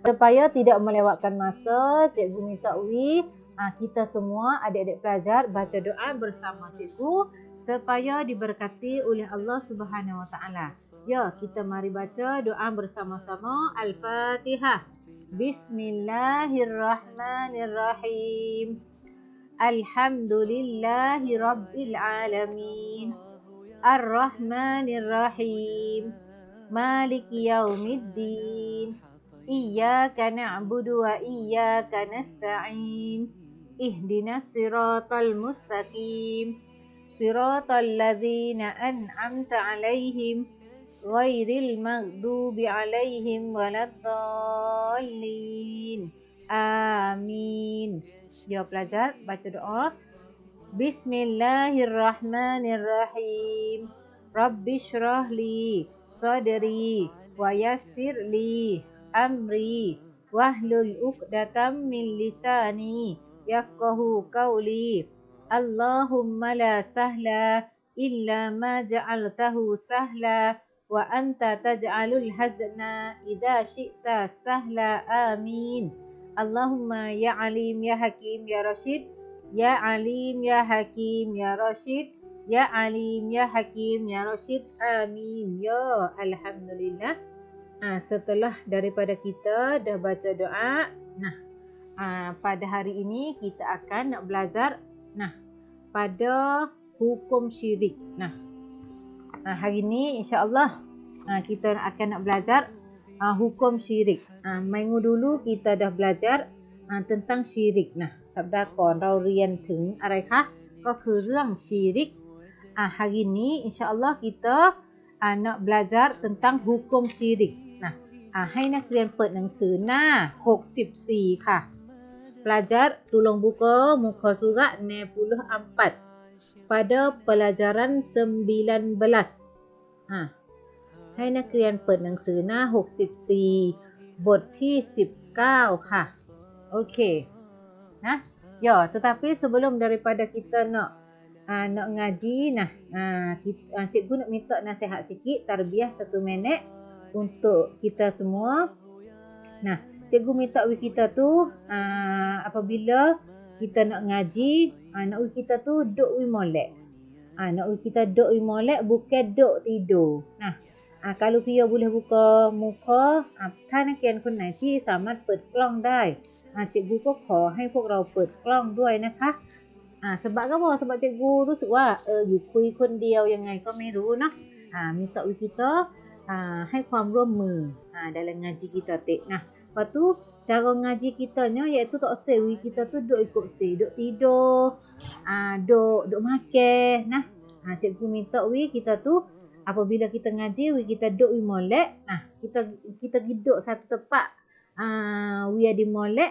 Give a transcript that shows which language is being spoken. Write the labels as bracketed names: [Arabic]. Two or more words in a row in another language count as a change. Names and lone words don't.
[Malay] Supaya tidak melewatkan masa, cikgu minta kita semua adik-adik pelajar baca doa bersama cikgu supaya diberkati oleh [Arabic] الله سبحانه وتعالى. [Malay] Ya, kita mari baca doa bersama-sama. Al-Fatihah. [Arabic] بسم الله الرحمن الرحيم. الحمد لله رب العالمين. الرحمن الرحيم. مالك يوم الدين. إياك نعبد وإياك نستعين. اهدنا الصراط المستقيم. صراط الذين أنعمت عليهم غير المغضوب عليهم ولا الضالين. [Malay] Amin. Ya pelajar, baca doa. [Arabic] بسم الله الرحمن الرحيم. رب اشرح لي صدري ويسر لي أمري واحلل عقدة من لساني يفقهوا قولي. اللهم لا سهل إلا ما جعلته سهلا وأنت تجعل الحزن إذا شئت سهلا. Amin. اللهم يا عليم يا حكيم يا رشيد، يا عليم يا حكيم يا رشيد، يا عليم، يا حكيم، يا رشيد. [Malay] Amin. Ya, [Arabic] الحمد لله. [Malay] Setelah daripada kita dah baca doa, pada hari ini kita akan nak belajar pada hukum syirik. Hari ini [Arabic] إن شاء الله [Malay] kita akan nak belajar hukum syirik. Minggu dulu kita dah belajar tentang syirik. [Thai] Sabda ก่อนเราเรียนถึงอะไรคะก็คือเรื่อง syirik. [Malay] Hari ini [Arabic] إن شاء الله [Malay] kita nak belajar tentang hukum syirik. [Thai] ให้นักเรียนเปิดหนังสือหน้า64ค่ะ [Malay] Pelajar tolong buka muka surat 64 pada pelajaran 19. [Thai] ให้นักเรียนเปิดหนังสือหน้า64บทที่19ค่ะ Okey. [Malay] Ya, tetapi sebelum daripada kita nak ngaji, cikgu nak minta nasihat sikit, tarbiyah 1 minit untuk kita semua. Cikgu minta kita tu apabila kita nak ngaji, nak kita tu duduk molek. Nak kita duduk molek, bukan duduk tidur. Kalau Pia boleh buka muka, [Thai] ถ้านักเรียนคนไหนที่สามารถเปิดกล้องได้cikgu ก็ขอให้พวกเราเปิดกล้องด้วยนะคะ [Malay] sebab apa? Sebab cikgu [Thai] รู้สึกว่าอยู่คุยคนเดียวยังไงก็ไม่รู้เนาะ [Malay] minta kita [Thai] ให้ความร่วมมือ [Malay] dalam ngaji kita tik. Lepas tu cara ngaji kitanya iaitu tak usah kita tu duduk ikut duduk tidur, duduk makan. Cikgu minta kita tu apabila kita ngaji kita duduk molek. Kita duduk satu tempat di molek.